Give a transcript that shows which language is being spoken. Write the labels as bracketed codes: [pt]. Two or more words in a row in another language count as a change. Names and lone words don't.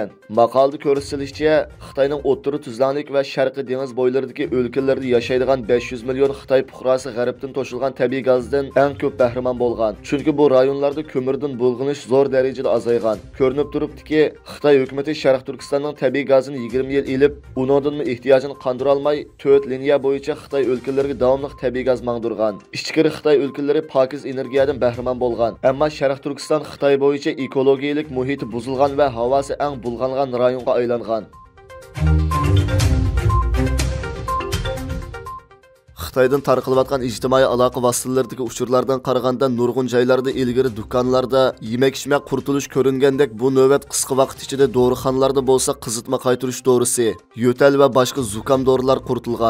[uz] Maqolada ko'rsatilishicha, Xitoyning o'rta tuzlanlik va sharqiy dengiz bo'ylaridagi o'lkalarda yashaydigan 500 million Xitoy fuqarosi G'arbdan to'shilgan tabiiy gazdan eng ko'p bahramand bo'lgan. Chunki bu rayonlarda ko'mirdan bulg'inish zo'r darajada azaygan. Ko'rinib turibdiki, Xitoy hukumatı Sharq Turkistonning tabiiy gazini 20 yil elib, uningdan ehtiyojini qondira olmay 4 liniya bo'yicha Xitoy [ug] өлкәләргә дәвамлык табигый газ маңдырган. Ичкәре Хытай өлкәләре пакиз энергиядан бәһраман булган. Әмма Шәрык Түркстан Хытай буенча экологиялык мөхите бузылган ва һавасы әң булганган районга айланган. [uz] Xitoydan tarqalayotgan ijtimoiy aloqa vositalaridagi uchurlardan qaraganda nurg'un joylarda ilgari do'konlarda yemak-ichmak qurtilish ko'ringandek bu navbat qisqa vaqt ichida dorixonalarda bo'lsa qizitma qaytirish dorisi, yo'tal va boshqa zukam dorilar quritilgan.